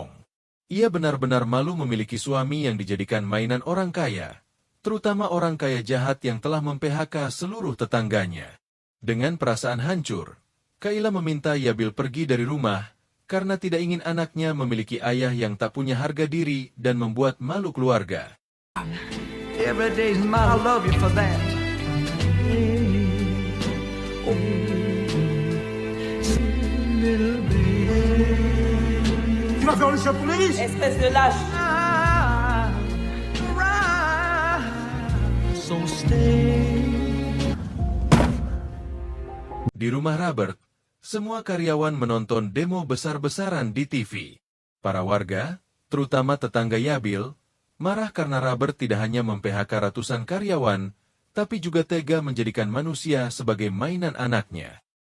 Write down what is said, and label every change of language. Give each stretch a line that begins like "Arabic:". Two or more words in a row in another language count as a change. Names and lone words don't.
Indonesian: Ia benar-benar malu memiliki suami yang dijadikan mainan orang kaya, terutama orang kaya jahat yang telah mem-PHK seluruh tetangganya. Dengan perasaan hancur, Kaila meminta Yabil pergi dari rumah karena tidak ingin anaknya memiliki ayah yang tak punya harga diri dan membuat malu keluarga.
English: Every day's mine, I love you for that.
French: Tu vas faire le chat pour les riches. Espèce de lâche.
Indonesian: Di rumah Robert, semua karyawan menonton demo besar-besaran di TV. Para warga, terutama tetangga Yabil, marah karena Robert tidak hanya mem-PHK ratusan karyawan, tapi juga tega menjadikan manusia sebagai mainan anaknya.